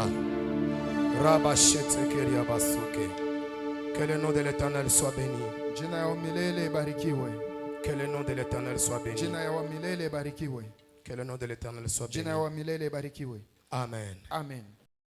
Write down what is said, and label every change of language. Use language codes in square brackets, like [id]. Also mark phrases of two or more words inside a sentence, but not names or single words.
[fr] Rabba Shetekeria Basuke. Que le nom de l'Éternel soit béni. [sw] Jina ya milele barikiwe. [fr] Que le nom de l'Éternel soit béni. [sw] Jina ya milele barikiwe. [fr] Que le nom de l'Éternel soit béni. [sw] Jina ya milele barikiwe. [fr] Amen. Amen.